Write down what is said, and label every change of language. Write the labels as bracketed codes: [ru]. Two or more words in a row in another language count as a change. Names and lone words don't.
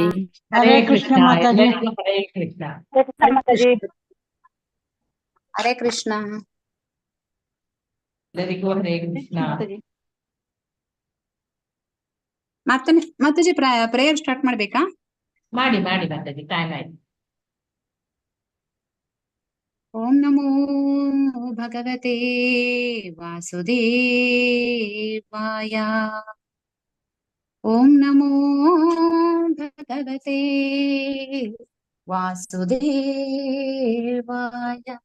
[sa] ಹರೇ ಕೃಷ್ಣ ಮಾತಾಜಿ. ಹರೇ ಕೃಷ್ಣ. ಹರೇ ಕೃಷ್ಣ. [kn] ಎಲ್ಲರಿಗೂ [sa] ಹರೇ ಕೃಷ್ಣ. [kn] ಮಾತಾಜಿ [en] prayer start [kn] ಮಾಡ್ಬೇಕಾ? ಮಾಡಿ ಮಾಡಿ ಮಾತಾಜಿ, ಟೈಮ್ ಆಯ್ತು. [sa] ಓಂ ನಮೋ ಭಗವತೆ ವಾಸುದೇವಾಯ. ಓಂ ನಮೋ ಭಗವತೆ ವಾಸುದೇವಾಯ.